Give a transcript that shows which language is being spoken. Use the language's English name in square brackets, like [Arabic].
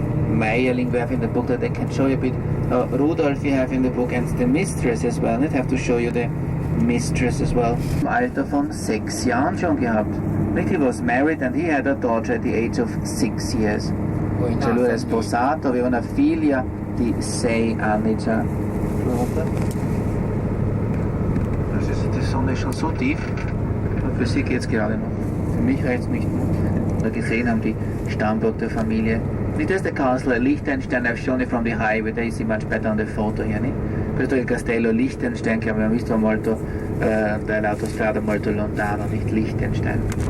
[English] Meierling we have in the book that I can show you a bit. Rudolf we have in the book and the mistress as well. I'd have to show you the mistress as well. [German] Im Alter von 6 Jahren schon gehabt. [English] He was married and he had a daughter at the age of 6 years. [Italian] Cioè lui era sposato, aveva una figlia di 6 anni già. [German] runter. Also die Sonne ist schon so tief, und für sie geht es gerade noch. Für mich reicht es nicht mehr. Wir gesehen haben die Stammburg der Familie. [English] This is the castle Liechtenstein. I've shown it from the highway. There you see much better on the photo here. [Italian] Questo è il castello Liechtenstein che abbiamo visto molto dall'autostrada molto lontano, [German] nicht Liechtenstein.